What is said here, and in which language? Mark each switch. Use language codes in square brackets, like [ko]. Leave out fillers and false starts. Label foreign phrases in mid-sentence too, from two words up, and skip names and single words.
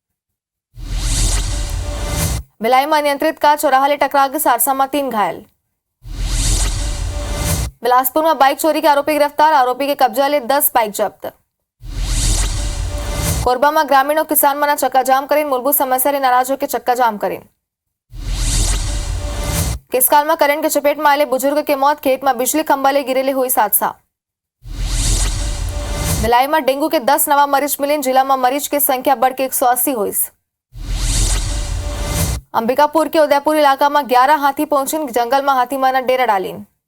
[hne] भिलाई में नियंत्रित कार चौराहा ले टकरा के सारसा में 3 घायल। बिलासपुर में बाइक चोरी के आरोपी गिरफ्तार, आरोपी के कब्जा ले 10 बाइक जब्त। कोरबा में ग्रामीण और किसान मना चक्का जाम करें, मूलभूत समस्या ले नाराज होकर चक्का जाम करें। किसकाल में करंट के चपेट में आए बुजुर्ग के मौत, खेत में बिजली खंभा ले गिरे ले हुई हादसा। भिलाई में डेंगू के 10 नवा मरीज मिले, जिला में मरीज की संख्या बढ़ के 180 हुई। अंबिकापुर के उदयपुर इलाका में 11 हाथी पहुंचे, जंगल में हाथी माना डेरा डालीन।